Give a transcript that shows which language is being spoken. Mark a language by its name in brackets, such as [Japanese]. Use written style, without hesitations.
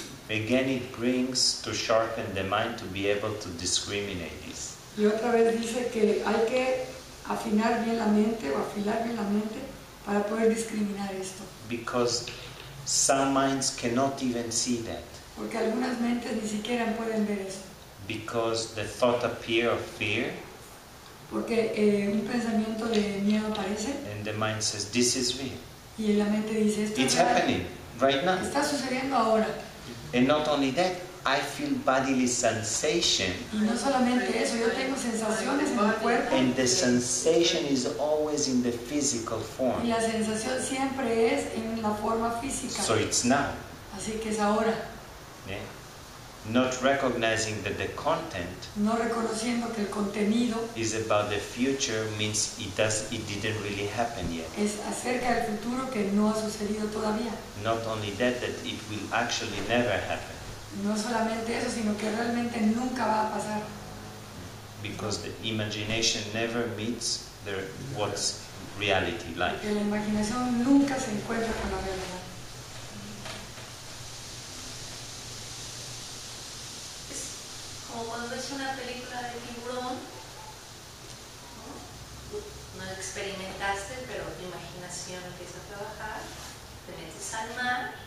[English] Again, it brings to sharpen the mind to be able to discriminate this. [Spanish] Y otra vez dice que hay que afinar bien la mente o afilar bien la mente para poder discriminar esto. [English] Because some minds cannot even see that. [Spanish] Porque algunas mentes ni siquiera pueden ver eso. [English] Because the thought appear of fear, [Spanish] Porque un pensamiento de miedo aparece [English] and the mind says, this is real. [Spanish] y la mente dice, esto [English] It's [Spanish] es real. [English] happening right now. [Spanish] Está sucediendo ahora. [English] And not only that, I feel bodily sensation, [Spanish] Y no solamente eso, yo tengo sensaciones en mi cuerpo [English] and the sensation is always in the physical [Spanish] y [English] form. [Spanish] la sensación siempre es en la forma física. [English] So it's now. [Spanish] Así que es ahora. [English] Yeah? Not recognizing that the content [Spanish] No reconociendo que el contenido [English] is about the future means it didn't really happen yet. [Spanish] es acerca del futuro que no ha sucedido todavía. [English] Not only that it will actually never happen, [Spanish] No solamente eso, sino que realmente nunca va a pasar. [English] because the imagination never meets what's reality like. [Spanish] Porque la imaginación nunca se encuentra con la realidad. Como cuando ves una película de tiburón, ¿no? No experimentaste, pero tu imaginación empieza a trabajar, te metes al mar